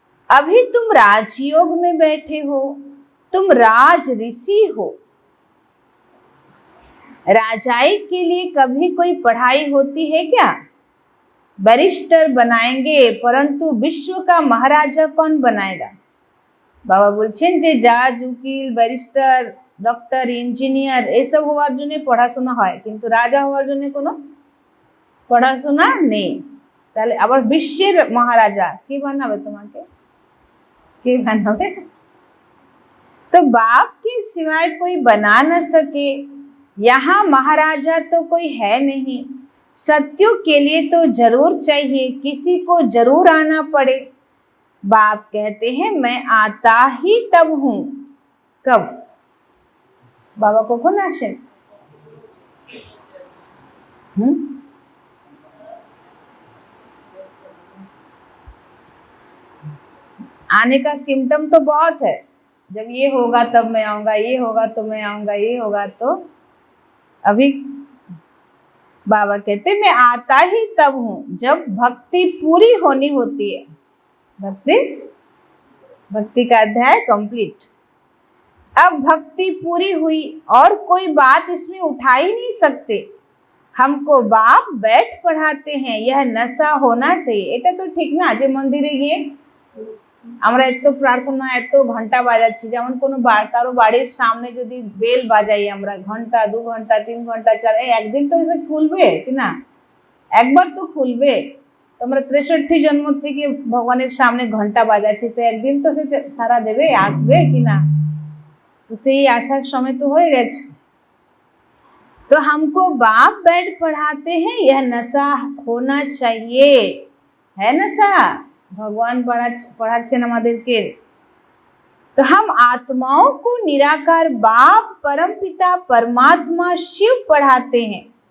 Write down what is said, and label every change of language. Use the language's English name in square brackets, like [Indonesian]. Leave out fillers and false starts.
[Hindi] अभी तुम राजयोग में बैठे हो, तुम राज ऋषि हो। राजाई के लिए कभी कोई पढ़ाई होती है क्या? बैरिस्टर बनाएंगे, परंतु विश्व का महाराजा कौन बनाएगा? [Bangla] बाबा बोलছেন যে জাজ, উকিল, ব্যারিস্টার, ডক্টর, ইঞ্জিনিয়ার এসব হওয়ার জন্য পড়াশোনা হয়, কিন্তু রাজা হওয়ার জন্য কোনো পড়াশোনা নেই। তাহলে আবার বিশ্বের মহারাজা কে বানাবে তোমাকে? কে বানাবে? [Hindi] तो बाप के सिवाय कोई बना न सके। यहाँ महाराजा तो कोई है नहीं। सत्युग के लिए तो जरूर चाहिए, किसी को जरूर आना पड़े। बाप कहते हैं मैं आता ही तब हूं। कब? बाबा को कौन [Bangla] आशे? [Hindi] आने का सिम्टम तो बहुत है, जब ये होगा तब मैं आऊंगा, ये होगा तो मैं आऊंगा, ये होगा तो। अभी बाबा कहते मैं आता ही तब हूं जब भक्ति पूरी होनी होती है। भक्ति का अध्याय कंप्लीट। अब भक्ति पूरी हुई और कोई बात इसमें उठा ही नहीं सकते। हमको बाप बैठ पढ़ाते हैं, यह नशा होना चाहिए। [Bangla] এটা তো ঠিক না যে মন্দিরে গিয়ে আমরা এত প্রার্থনা এত ঘন্টা বাজাচ্ছি, যেমন কোনো কারো বাড়ির সামনে যদি বেল বাজাই আমরা ঘন্টা 2 ঘন্টা 3 ঘন্টা 4, একদিন তো এসে খুলবে কি না? একবার তো খুলবে। তোমরা 63 জন্ম থেকে ভগবানের সামনে ঘন্টা বাজাচ্ছি, তো একদিন তো সে সারা দেবে, আসবে কি না? তো সেই আসার সময় তো হয়ে গেছে। [Hindi] तो हमको बाप बैठ पढ़ाते हैं, यह नशा होना चाहिए। है नशा? [Bangla] भगवान पढ़ाচ্ছেন আমাদেরকে। [Hindi] तो हम आत्माओं को निराकार बाप परमपिता परमात्मा शिव पढ़ाते हैं।